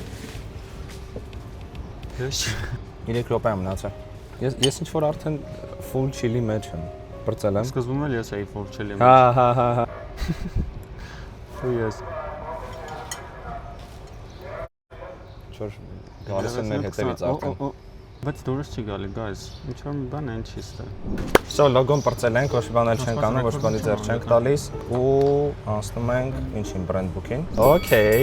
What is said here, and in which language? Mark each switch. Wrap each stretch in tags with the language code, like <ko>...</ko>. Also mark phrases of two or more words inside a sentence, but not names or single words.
<hy>Ես 3 րոպե եմ մնացել։ Ես ինչ որ արդեն</hy> <en>full chill-</en> <hy>ի մեջ եմ։ Բրծել եմ։ սկզբում էլ ես էի</hy> <en>full chill-</en> <hy>ի մեջ։ Հա։ Ու ես։ Չոր գալիս են մեր հետևից արդեն։ Բայց դուրս չի գալի, guys։ Ինչ որ մի բան այն չի ստե։ Всё, լոգոն պրծել ենք, ոչ մի բան էլ չենք անում, ոչ մի բանի ձեռ չենք տալիս ու անցնում ենք ինչին բրենդբուքին։ Okay։</hy>